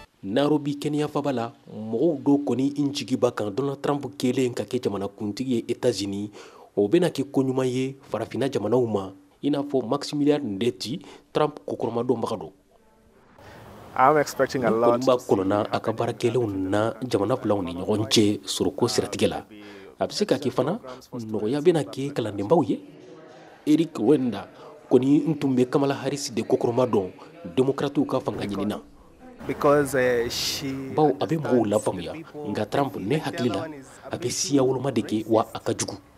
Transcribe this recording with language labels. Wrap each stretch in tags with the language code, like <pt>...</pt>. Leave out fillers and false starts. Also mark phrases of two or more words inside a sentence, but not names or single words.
<bm>Nairobi Kenya fabala mɔgɔw do kɔni injigiba kan Donald Trump kelen ka kɛ jamana kuntigi ye États-Unis o bɛna kɛ koɲuman ye farafina jamanaw ma i n'a fɔ Maximilian Ndeti Trump kokoromadonbaga don.</bm> <en>I'm expecting a lot</en> <bm>to kolona a ka baarakɛlenw na jamana filaw ni ɲɔgɔn cɛ soroko siratigɛ la a bɛ se ka kɛ fana nɔgɔya bɛna kɛ kalandenbaw ye. Eric Wenda kɔni n tun bɛ Kamala Harris de kokoromadon démocrates ka fanga ɲini na.</bm> <en>Because</en> <bm>bawo a bɛ mɔgɔw lafaamuya nka Trump ne hakili la a bɛ siya woloma de kɛ wa a ka jugu.</bm>